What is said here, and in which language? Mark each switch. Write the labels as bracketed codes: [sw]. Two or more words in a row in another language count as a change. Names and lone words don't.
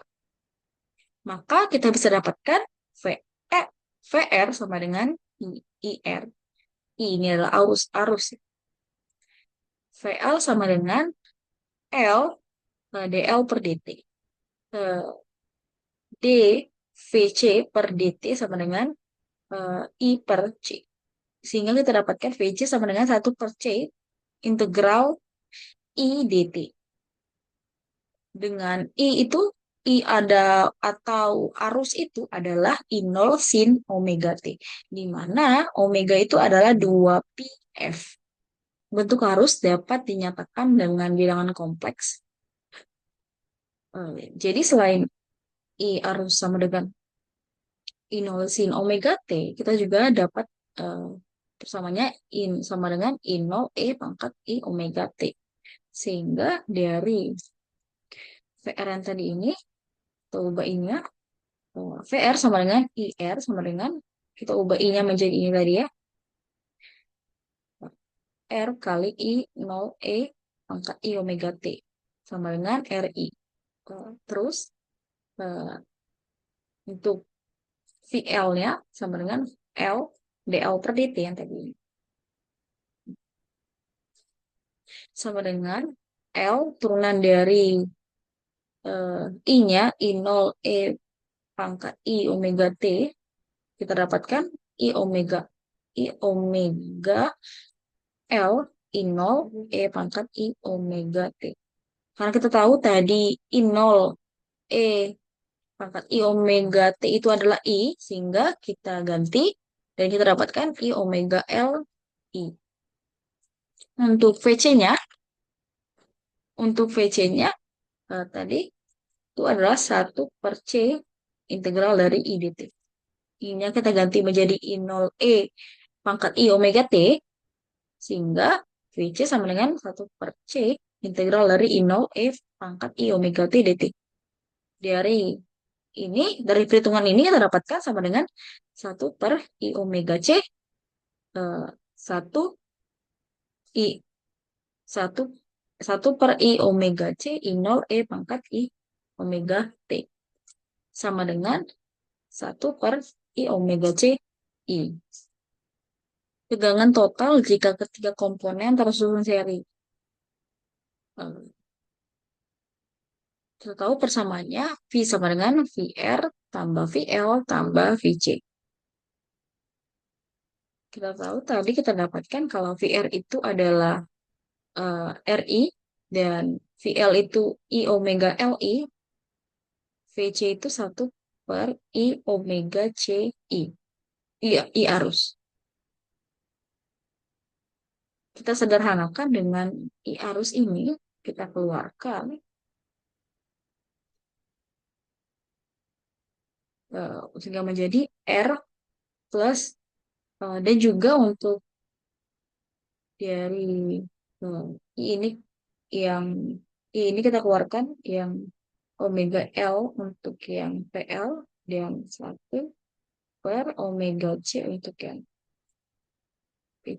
[id] Maka kita bisa dapatkan VR sama dengan IR. I ini adalah arus. VL sama dengan L DL per dt. D VC per dt sama dengan I per C. Sehingga kita dapatkan VC sama dengan 1/C integral I dt. Dengan I ada atau arus itu adalah I0 sin omega T. Di mana omega itu adalah 2πf. Bentuk arus dapat dinyatakan dengan bilangan kompleks. Jadi selain I arus sama dengan I0 sin omega T, kita juga dapat eh, persamanya in sama dengan I0 E pangkat I omega T. Sehingga dari VR yang tadi ini, kita ubah I-nya, VR sama dengan IR sama dengan, kita ubah I-nya menjadi ini tadi ya, R kali I0 E pangkat I omega T sama dengan RI. Terus eh, untuk VL-nya sama dengan L DL per dt yang tadi ini. Sama dengan L turunan dari I-nya I0 E pangkat I omega T, kita dapatkan I omega L I0 E pangkat I omega T. Karena kita tahu tadi I0 E pangkat I omega T itu adalah I, sehingga kita ganti dan kita dapatkan I omega L I. Untuk VC-nya, tadi itu adalah 1/C integral dari I dt. I-nya kita ganti menjadi I0E pangkat I omega T, sehingga VC sama dengan 1/C integral dari I0E pangkat I omega T dt. Dari perhitungan ini kita dapatkan sama dengan 1/I omega C, 1 I 1 1/I omega C I0 E pangkat I omega T sama dengan 1/I omega C I. Tegangan total jika ketiga komponen tersusun seri. Kita tahu persamaannya V sama dengan VR tambah VL tambah VC. Kita tahu tadi kita dapatkan kalau VR itu adalah RI dan VL itu I omega LI, VC itu 1/I omega CI. Iya, I arus. Kita sederhanakan dengan I arus ini, kita keluarkan sehingga menjadi R plus dan juga untuk dari I ini yang I ini kita keluarkan yang omega L untuk yang PL dan 1/omega C untuk yang PC.